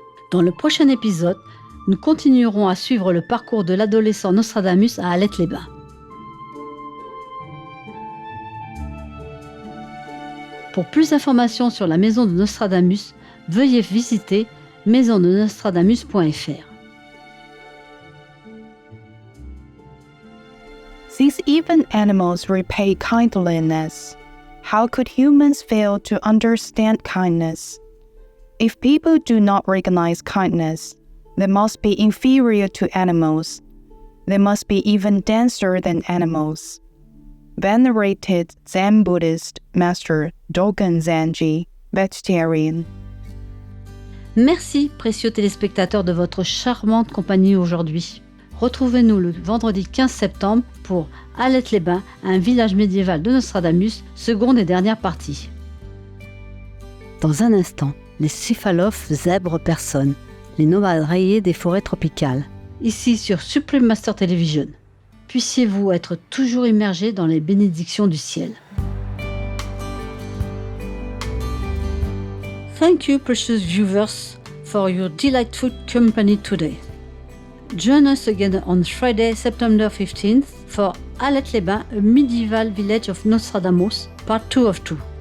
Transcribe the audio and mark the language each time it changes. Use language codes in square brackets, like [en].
[fr] Dans le prochain épisode, nous continuerons à suivre le parcours de l'adolescent Nostradamus à Alette-les-Bains. Pour plus d'informations sur la maison de Nostradamus, veuillez visiter maisonde-nostradamus.fr. [en] Since even animals repay kindliness, how could humans fail to understand kindness? If people do not recognize kindness, they must be inferior to animals. They must be even denser than animals. Venerated Zen Buddhist Master Dogen Zenji, vegetarian. [fr] Merci, précieux téléspectateurs, de votre charmante compagnie aujourd'hui. Retrouvez-nous le vendredi 15 septembre pour Alette-les-Bains, un village médiéval de Nostradamus, seconde et dernière partie. Dans un instant, les céphalophes zèbres personnes, les nomades rayés des forêts tropicales, ici sur Supreme Master Television. Puissiez-vous être toujours immergés dans les bénédictions du ciel. [en] Thank you, precious viewers, for your delightful company today. Join us again on Friday, September 15th for Alette-les-Bains, a medieval village of Nostradamus, part 2 of 2.